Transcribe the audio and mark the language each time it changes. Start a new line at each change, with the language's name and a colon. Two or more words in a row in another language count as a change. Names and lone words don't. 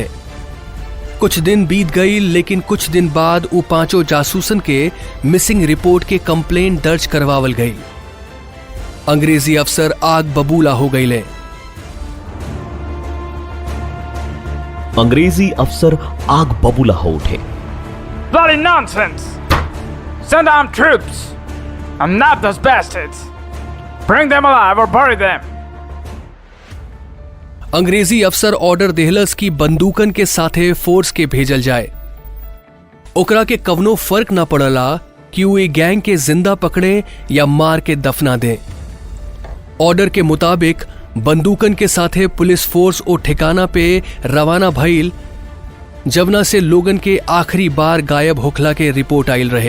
Bhojpuri: कुछ दिन बीत गई, लेकिन कुछ दिन बाद उ 5 जासूसन के
English: missing report
Bhojpuri: के कंप्लेंट दर्ज करवावल गई। अंग्रेजी अफसर आग बबूला हो गईले। अंग्रेजी अफसर आग बबूला हो उठे।
English: Bloody nonsense! Send armed troops and nab those bastards. Bring them alive or bury them.
Bhojpuri: अंग्रेजी अफसर ऑर्डर देहलस की बंदूकन के साथे फोर्स के भेजल जाए। ओकरा के कवनो फर्क ना पड़ला कि वो ये गैंग के जिंदा पकड़े या मार के दफना दें। ऑर्डर के मुताबिक बंदूकन के साथे
English: police force
Bhojpuri: ओ ठिकाना पे रवाना भइल, जवना से लोगन के आखिरी बार गायब होखला के रिपोर्ट आइल रहे।